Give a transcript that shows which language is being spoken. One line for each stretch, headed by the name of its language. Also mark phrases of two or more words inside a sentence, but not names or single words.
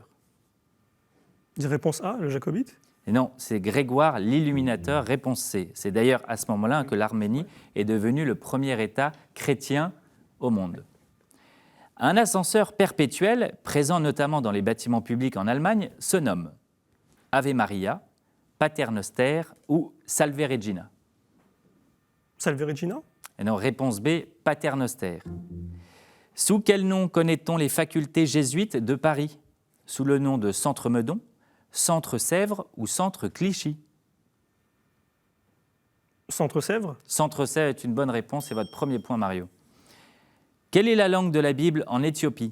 French: Réponse A, le Jacobite. Et non, c'est Grégoire l'Illuminateur, réponse C. C'est d'ailleurs à ce moment-là que l'Arménie est devenue le premier État chrétien au monde. Un ascenseur perpétuel, présent notamment dans les bâtiments publics en Allemagne, se nomme Ave Maria, Pater Noster ou Salve Regina. Salve Regina. Et non, réponse B, Pater Noster. Sous quel nom connaît-on les facultés jésuites de Paris? Sous le nom de Centre Meudon, Centre Sèvres ou Centre Clichy? Centre Sèvres. Centre Sèvres est une bonne réponse, c'est votre premier point, Mario. Quelle est la langue de la Bible en Éthiopie?